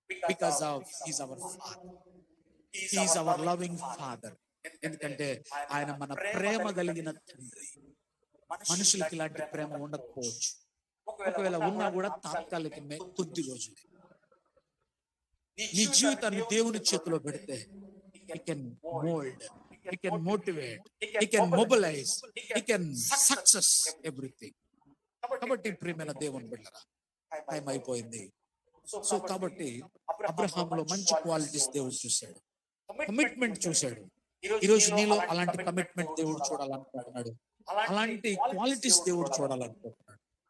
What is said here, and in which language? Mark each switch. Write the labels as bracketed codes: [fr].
[en] Because of he's our father, he's our loving father. [te] ఎందుకంటే ఆయన మన ప్రేమ కలిగిన తండ్రి. మనుషులకి ఇలాంటి ప్రేమ ఉండకపోవచ్చు, ఒకవేళ ఉన్నా కూడా తాత్కాలికమే, కొద్ది రోజులు. నీ జీవితాన్ని దేవుని చేతిలో పెడితే [en] he can mold, he can motivate, he can mobilize, he can success everything. [te] కాబట్టి ప్రియమైన దేవుని బిడ్డలారా, టైం అయిపోయింది. సో కాబట్టి అబ్రహాంలో మంచి క్వాలిటీస్ దేవుడు చూశాడు, కమిట్మెంట్ చూశాడు. ఈరోజు నీలో అలాంటి కమిట్మెంట్ దేవుడు చూడాలనుకుంటున్నాడు, అలాంటి క్వాలిటీస్ దేవుడు చూడాలనుకుంటున్నాడు.